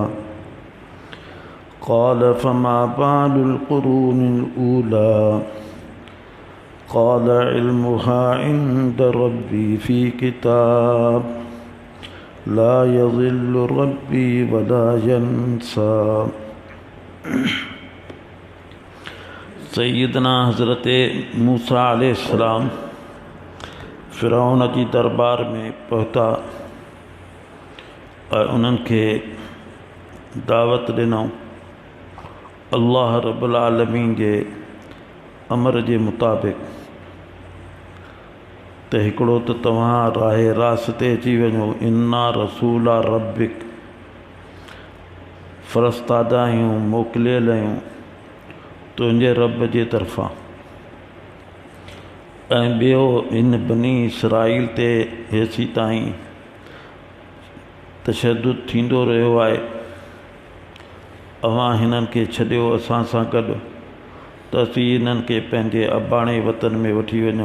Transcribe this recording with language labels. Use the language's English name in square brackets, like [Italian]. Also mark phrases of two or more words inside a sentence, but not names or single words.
[Arabic] قال فما بال القرون الأولى. قال علمها عند ربي في كتاب لا يضل ربي ولا ينسى. [Sindhi] सैयदना हज़रत मूसा अलैहिस्सलाम फ़िरौन जी दरबार में पहुता और उन्हनि खे दावत ॾिनऊं [Arabic] الله رب العالمين [Sindhi] जे अमर जे मुताबिक़ त हिकिड़ो त तव्हां राहे रास्ते अची वञो। [Arabic] إنا رسولا ربك, [Sindhi] फ़रस्तादा आहियूं, मोकिलियल आहियूं तुंहिंजे रब जे तरफ़ां। ऐं ॿियो हिन बनी इसराईल ते हेसी ताईं तशद्दुद थींदो रहियो आहे। अवां हिननि खे छॾियो असां सां गॾु त असीं हिननि खे पंहिंजे अबाणे वतन में वठी वञूं।